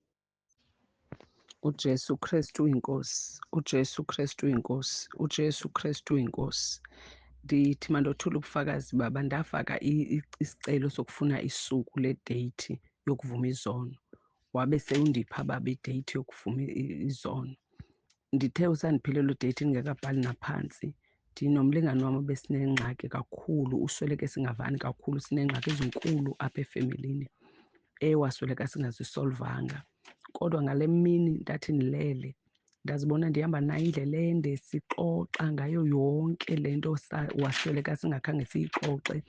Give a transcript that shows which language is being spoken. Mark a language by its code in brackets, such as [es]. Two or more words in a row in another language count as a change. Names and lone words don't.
[xh] uJesu Kristu inkosi, uJesu Kristu inkosi, uJesu Kristu inkosi. Ndithi mandothula ubufakazi baba, ndafaka isicelo sokufuna isuku le-date yokuvuma izono. Wabe sewundipha baba i-date yokuvuma izono. Ndithe usandiphilela u-date ningekabhali naphansi, ndinomlingani wami besinengxaki kakhulu, usweleke singavani kakhulu, sinengxaki ezinkulu apha efemelini wasweleka singazisolvanga. Kodwa ngale mini ndathi nilele, ndazibona ndihamba naye indlela ende, sixoxa ngayo yonke le nto wasweleka singakhange siyixoxe.